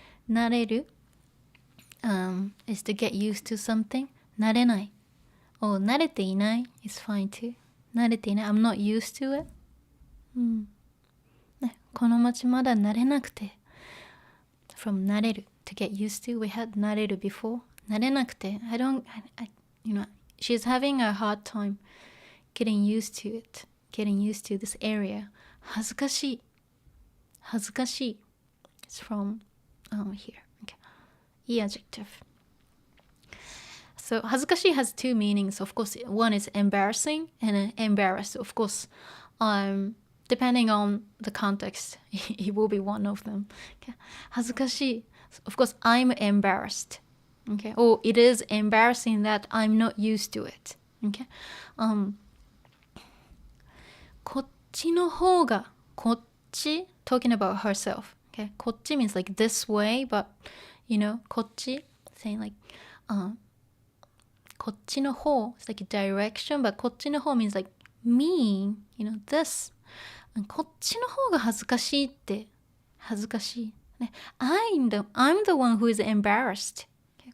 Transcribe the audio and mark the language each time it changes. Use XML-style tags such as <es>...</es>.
<en>慣れる、is to get used to something。</en> <ja>慣れない。</ja> <en>慣れていない is fine too。 慣れていない I'm not used to it。</en> <ja>ね、この町まだ慣れなくて</ja> <en>from 慣れる to get used to。 We had 慣れる before。慣れなくて you know she's having a hard time getting used to it, getting used to this area。恥ずかしい It's from here。 Okay. いい adjective。 So 恥ずかしい has two meanings. Of course one is embarrassing and embarrassed. Of course depending on the context it will be one of them。 Okay. 恥ずかしい Of course I'm embarrassed。 Okay. Or it is embarrassing that I'm not used to it。 Okay.</en> <ja>こっちの方がこっち</ja> <en>talking about herself。 Okay. こっち means like this way, but you know こっち saying likeこっちの方 it's like a direction, but こっちの方 means like me, you know this。</en> <ja>こっちの方が恥ずかしいって恥ずかしい、ね、</ja> <en>I'm the one who is embarrassed。Okay.</en>